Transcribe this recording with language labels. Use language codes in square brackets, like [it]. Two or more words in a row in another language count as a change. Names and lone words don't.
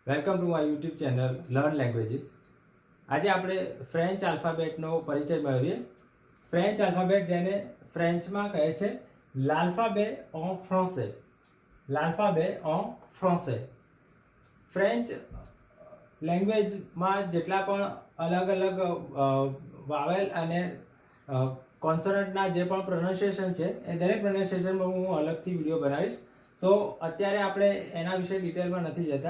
[en] welcome to my YouTube channel [gu] લર્ન લેંગ્વેજીસ. આજે આપણે ફ્રેન્ચ આલ્ફાબેટનો પરિચય મેળવીએ. [en] French alphabet [gu] જેને ફ્રેન્ચમાં કહે છે [fr] l'alphabet en français. l'alphabet en français. [gu] ફ્રેન્ચ લેંગ્વેજમાં જેટલા પણ અલગ અલગ વાવેલ અને કોન્સોનન્ટના જે પણ પ્રોનાઉન્સિએશન છે એ દરેક પ્રોનાઉન્સિએશનમાં હું અલગથી વિડીયો બનાવીશ. સો અત્યારે આપણે એના વિશે ડિટેલમાં નથી જતા.